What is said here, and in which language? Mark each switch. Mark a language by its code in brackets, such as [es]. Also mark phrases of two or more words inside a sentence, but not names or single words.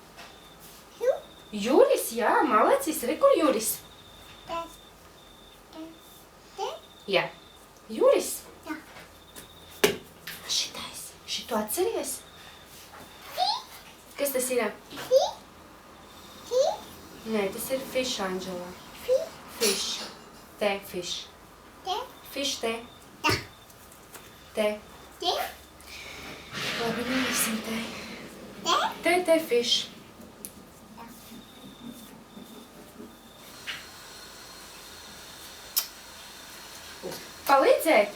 [lv] Juris, jā, malacis. Re, kur Juris? Jā. Juris? A šitais? Šito atceries? Kas tas ir? Nē, tas ir fish, Anģelā. [en] Fish. Te, fish. Fish, [lv] te. Te. Labi, neliksim te. Te, fish. Palīdzēt?